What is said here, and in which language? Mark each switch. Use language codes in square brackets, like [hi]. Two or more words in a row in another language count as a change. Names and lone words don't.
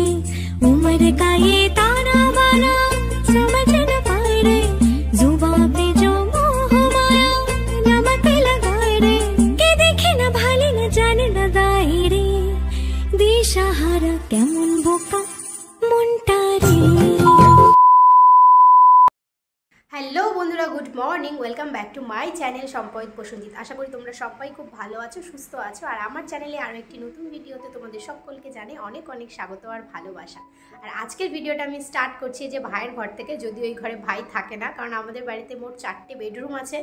[hi] उम्र का ये ताना बाना समझ न पाए रे, जुबां पे जो मोह माया नमक लगाए रे। [bn] কে দেখে না ভালে না জানে না দায় রে, দিশাহারা কেমন বোকা মুন্টা রে। হ্যালো বন্ধুরা, [en] good morning, welcome back to my channel [bn] সম্পদ প্রসঞ্জিত। আশা করি তোমরা সবাই খুব ভালো আছো, সুস্থ আছো। আর আমার চ্যানেলে আরও একটি নতুন ভিডিওতে তোমাদের সকলকে জানাই অনেক অনেক স্বাগত আর ভালোবাসা। আর আজকের ভিডিওটা আমি স্টার্ট করছি যে ভাইয়ের ঘর থেকে, যদিও ওই ঘরে ভাই থাকে না, কারণ আমাদের বাড়িতে মোট 4টে বেডরুম আছে।